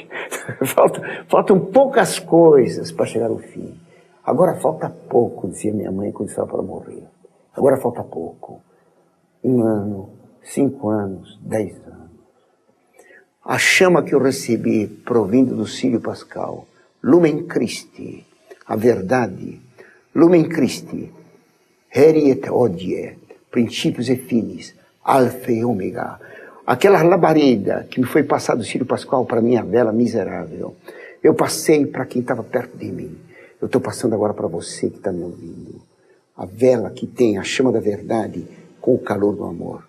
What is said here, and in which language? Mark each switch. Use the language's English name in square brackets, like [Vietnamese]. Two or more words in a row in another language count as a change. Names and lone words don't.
[Portuguese] Faltam poucas coisas para chegar ao fim. Agora falta pouco, dizia minha mãe quando estava para morrer. Agora falta pouco. 1 ano, 5 anos, 10 anos. A chama que eu recebi provindo do Círio Pascal, [Latin] Lumen Christi, a verdade, Lumen Christi, Heri et Hodie, [Portuguese] princípios e fins, Alfa e Ômega. Aquela labareda que me foi passada do Círio Pascal para minha vela miserável, eu passei para quem estava perto de mim. Eu estou passando agora para você que está me ouvindo. A vela que tem a chama da verdade com o calor do amor.